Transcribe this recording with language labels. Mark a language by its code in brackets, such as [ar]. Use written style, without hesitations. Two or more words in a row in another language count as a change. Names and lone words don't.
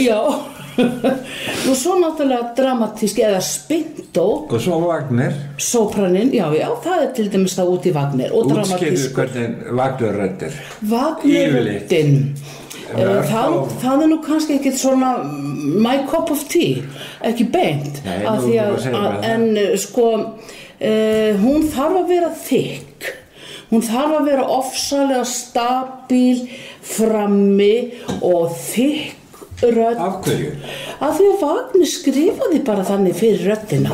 [is] Já. Og svo náttúrulega dramatísk eða spintó. Og svo Wagner. Sópranin, já, það er til dæmis það út í Wagner. Útskýrðu hvernig Wagner-röddir. Wagner-röddin. Það er nú kannski ekki svona [en] my cup of tea, [is] ekki beint. En sko, hún þarf að vera þykk. Hún þarf að vera ofsalega stabíl frammi og þykk rödd. Af hverju? Af því að Wagner skrifaði bara þannig fyrir röddina.